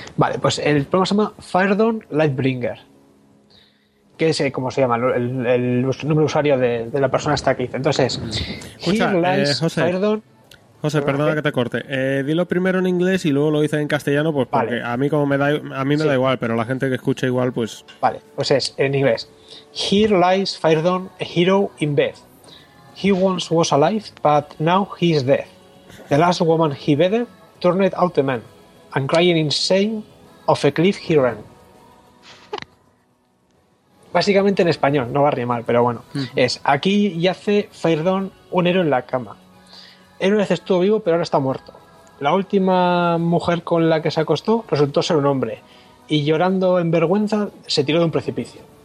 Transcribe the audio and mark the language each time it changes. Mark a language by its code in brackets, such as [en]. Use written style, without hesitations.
[es] Vale, pues el programa se llama Firedawn Lightbringer. Que es, ¿cómo se llama? El número usuario de la persona está aquí. Entonces, escucha, José, Firedawn... José, perdona que te corte. Dilo primero en inglés y luego lo dices en castellano, pues porque vale. a mí me da igual, pero la gente que escucha igual, pues... Vale, pues es en inglés. [en] Here lies Firedawn, a hero in bed. He once was alive, but now he is dead. The last woman he bedded turned out a man, and crying insane of a cliff he ran. [es] Básicamente en español, no va a rimar, pero bueno. Uh-huh. Es, aquí yace Firedawn, un héroe en la cama. Él una vez estuvo vivo, pero ahora está muerto. La última mujer con la que se acostó resultó ser un hombre, y llorando en vergüenza se tiró de un precipicio.